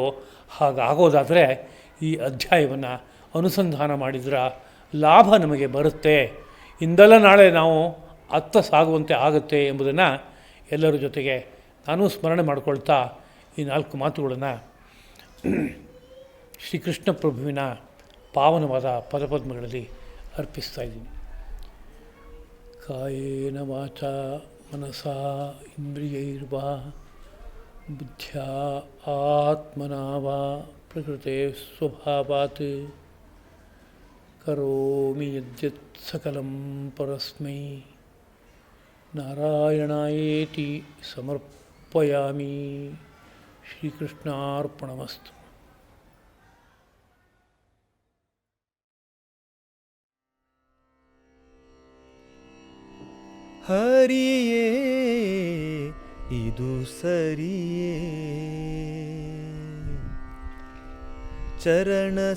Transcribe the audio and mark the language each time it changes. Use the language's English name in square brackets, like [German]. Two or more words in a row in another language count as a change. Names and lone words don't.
[Kannada] ಹಾಗಾಗೋದಾದರೆ ಈ ಅಧ್ಯಾಯವನ್ನು ಅನುಸಂಧಾನ ಮಾಡಿದ್ರೆ ಲಾಭ ನಮಗೆ ಬರುತ್ತೆ, ಇಂದಲ್ಲ ನಾಳೆ ನಾವು ಅತ್ತ ಸಾಗುವಂತೆ ಆಗುತ್ತೆ ಎಂಬುದನ್ನು ಎಲ್ಲರ ಜೊತೆಗೆ ನಾನು ಸ್ಮರಣೆ ಮಾಡಿಕೊಳ್ತಾ ಈ 4 ಮಾತುಗಳನ್ನು ಶ್ರೀಕೃಷ್ಣ ಪ್ರಭುವಿನ ಪಾವನವಾದ ಪದಪದ್ಮಗಳಲ್ಲಿ ಅರ್ಪಿಸ್ತಾ ಇದ್ದೀನಿ. [Sanskrit] ಕಾಯೇನ ವಾಚಾ ಮನಸಾ ಇಂದ್ರಿಯೈರ್ವಾ ಬುದ್ಧ್ಯಾ ಆತ್ಮನಾ ವಾ ಪ್ರಕೃತೆ ಸ್ವಭಾವಾತ್ ಕರೋಮಿ ಯದ್ಯತ್ ಸಕಲಂ ಪರಸ್ಮೈ ನಾರಾಯಣಾಯೇತಿ ಸಮರ್ಪಯಾಮಿ. ಶ್ರೀಕೃಷ್ಣಾರ್ಪಣಮಸ್ತು. [Kannada] ಹರಿಯೇ ಇದು ಸರಿಯೇ, ಚರಣ